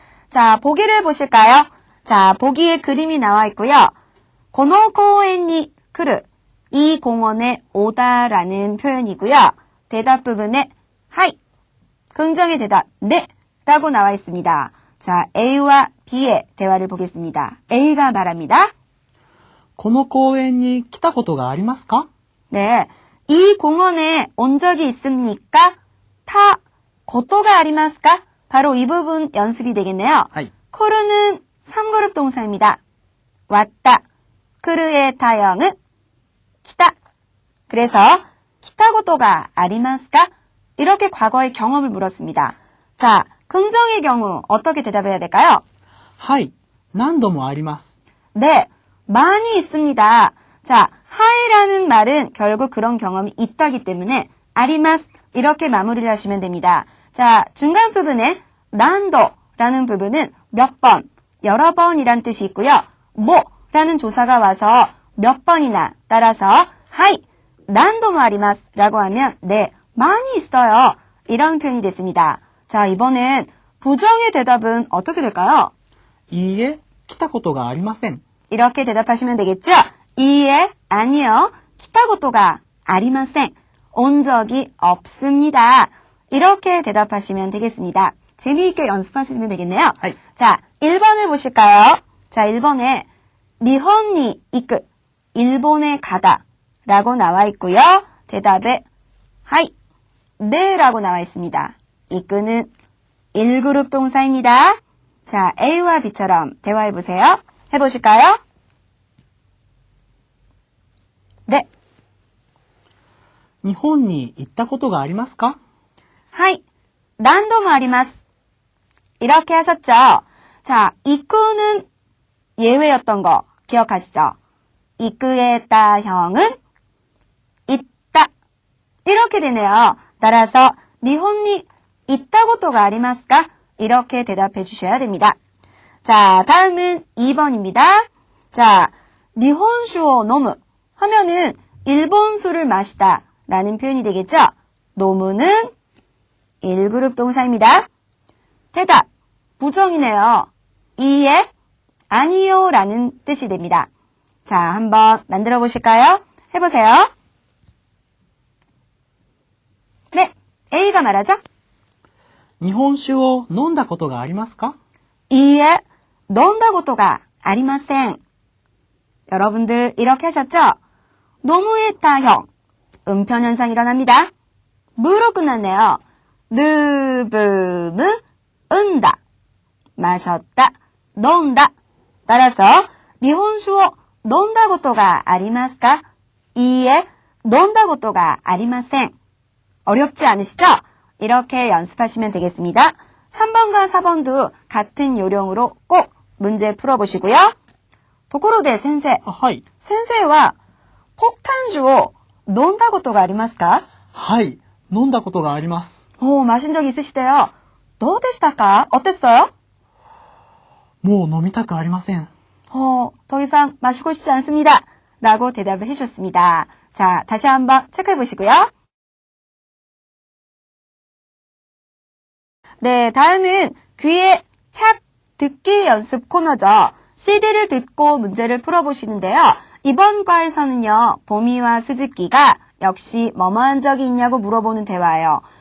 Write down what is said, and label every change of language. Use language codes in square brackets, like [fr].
[ko] 자, 보기를 보실까요? 자, 보기에 그림이 나와 있고요. [ja] この公園に来る, [ko] 이 공원에 오다라는 표현이고요. 대답 부분에 하이, 긍정의 대답 네 라고 나와 있습니다. 자, A와 B의 대화를 보겠습니다. A가 말합니다. [ja] この公園に来たことがありますか? [ko] 네, 이 공원에 온 적이 있습니까? [ja] 타, 고토가 아리마스까? [ko] 바로 이 부분 연습이 되겠네요. [ja] はい。 [ko] 코르는 3그룹 동사입니다. 왔다, 크르의 타형은 키타. 그래서 [ja] 키타고토가 아리마스까? [ko] 이렇게 과거의 경험을 물었습니다. 자, 긍정의 경우 어떻게 대답해야 될까요? [ja] はい。何度もあります。 [ko] 네, 많이 있습니다. 자, 하이라는 말은 결국 그런 경험이 있다기 때문에 아리마스 이렇게 마무리를 하시면 됩니다. 자, 중간 부분에 난도라는 부분은 몇 번, 여러 번이란 뜻이 있고요. 뭐라는 조사가 와서 몇 번이나 따라서 [ja] 하이, 난도 아리마스 [ko] 라고 하면 네, 많이 있어요. 이런 표현이 됐습니다. 자, 이번엔 부정의 대답은 어떻게 될까요? [ja] いいえ、来たことがありません。 [ko] 이렇게 대답하시면 되겠죠? 이에 아니요. [ja] 키타고토가 아리마센. [ko] 온 적이 없습니다. 이렇게 대답하시면 되겠습니다. 재미있게 연습하시면 되겠네요. [ja] はい。 [ko] 자, 1번을 보실까요? 자, 1번에 [ja] 니혼니 이끄, [ko] 일본에 가다 라고 나와 있고요. 대답에 하이, 네 라고 나와 있습니다. 이끄는 1그룹 동사입니다. 자, A와 B처럼 대화해보세요. 해보실까요? 네. [ja] 日本に行ったことがありますか? 하이, 난도 아리마스. [ko] 이렇게 하셨죠? 자, 이끄는 예외였던 거 기억하시죠? 이끄의 따형은 있다. 이렇게 되네요. 따라서 [ja] 니혼니 있다고토가 아리마스까? [ko] 이렇게 대답해 주셔야 됩니다. 자, 다음은 2번입니다. 자, [ja] 니혼슈오 노무 [ko] 하면은 일본 술을 마시다 라는 표현이 되겠죠? 노무는 1그룹 동사입니다. 대답, 부정이네요. 이에 아니요 라는 뜻이 됩니다. 자, 한번 만들어 보실까요? 해보세요. 네, A가 말하죠? [ja] 日本酒を飲んだことがありますか? 이에 논다고토가 아리마센. [ko] 여러분들 이렇게 하셨죠? 노무의 타형, 음편 현상 일어납니다. 무로 끝났네요. 느브무 은다, 마셨다, 논다. 따라서 [ja] 니혼슈오 논다고토가 아리마스까? 이에 논다고토가 아리마센. [ko] 어렵지 않으시죠? 이렇게 연습하시면 되겠습니다. 3번과 4번도 같은 요령으로 꼭 문제 풀어보시고요. [ja] 도코로데 센세, はい。先生はポタンジュを飲んだことがありますか？はい。飲んだことがあります。 [ko] 오, 마신 적 있으시대요. [ja] どうでしたか? [ko] 어땠어요? [ja] もう飲みたくありません。 [ko] 더 이상 마시고 싶지 않습니다. 라고 대답을 해주셨습니다. 자, 다시 한번 체크해 보시고요. 네, 다음은 귀에 착 듣기 연습 코너죠. CD를 듣고 문제를 풀어보시는데요. 이번 과에서는요, 보미와 스즈키가 역시 뭐뭐한 적이 있냐고 물어보는 대화예요.